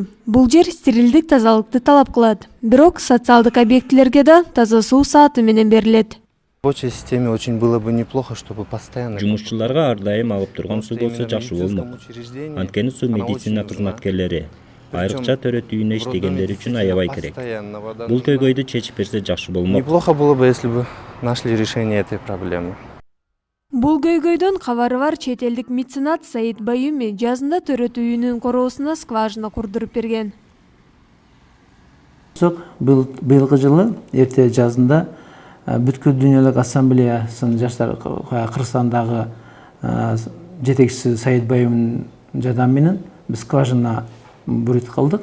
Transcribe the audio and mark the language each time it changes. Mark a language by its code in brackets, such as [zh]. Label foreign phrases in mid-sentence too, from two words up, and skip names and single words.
[ky] Бул жер стерилдик тазалыкты талап кылат. Бирок социалдык объектилерге да таза суу сааты менен берилет. [ru] В рабочей системе очень было бы неплохо, чтобы постоянно... [ky] Жумушчуларга ар дайым алып турган суу болсо жакшы болмок. Анткени суу медицина кызматкерлери, айрыкча төрөт үйүнө иштегендер үчүн аябай керек. Бул көйгөйдү чечип берсе жакшы болмок. [ru] Неплохо было бы, если бы нашли решение этой проблемы. [ky] Бул көйгөйдөн кабары бар чет элдик меценат Саид Баюми жазында төрөт үйүнүн короосуна скважина курдуруп берген. Быйылкы жылы эрте жазында бүткүл дүйнөлүк ассамблеясынын жаштар Кыргызстандагы жетекчиси Саид Баюмдун жардамы менен биз скважина бурут кылдык.